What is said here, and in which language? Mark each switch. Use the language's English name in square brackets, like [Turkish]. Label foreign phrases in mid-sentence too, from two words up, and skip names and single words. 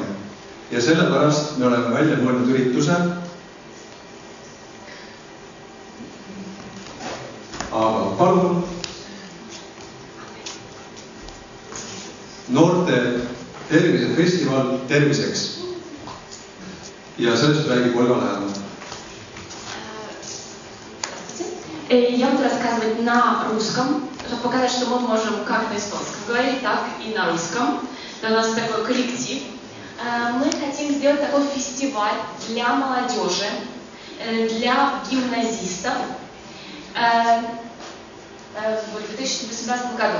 [Estonian] Ja sellepärast me oleme välja mõelnud ürituse, aga palun noorte tervisefestival terviseks. Ja sellest räägib Olga Lähema. [Russian] Я буду рассказывать на русском, чтобы показать, что мы можем как на эстонском говорить, так и на русском. У нас такой коллектив. Мы хотим сделать такой фестиваль для молодежи, для гимназистов в 2018 году.